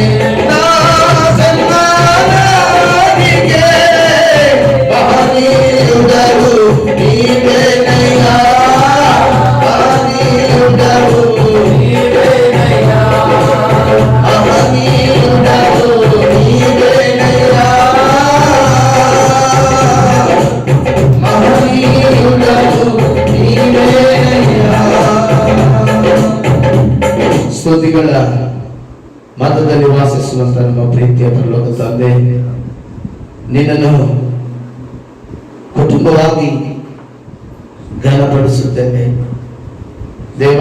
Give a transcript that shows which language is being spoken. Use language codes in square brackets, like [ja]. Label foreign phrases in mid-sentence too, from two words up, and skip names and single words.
[te] నా సన్మానానికే మహనీయుడవు నీవేనయ్యా, మహనీయుడవు నీవేనయ్యా, మహనీయుడవు నీవేనయ్యా, మహనీయుడవు నీవేనయ్యా. [kn] ಸ್ತುತಿಗಳ ಮಧ್ಯದಲ್ಲಿ ವಾಸಿಸುವಂತ ನಮ್ಮ ಪ್ರೀತಿಯ ಪರಲೋಕ ತಂದೆ, ನಿನ್ನನ್ನು ಕುಟುಂಬವಾಗಿ ಘನಪಡಿಸುತ್ತೇನೆ ದೇವ.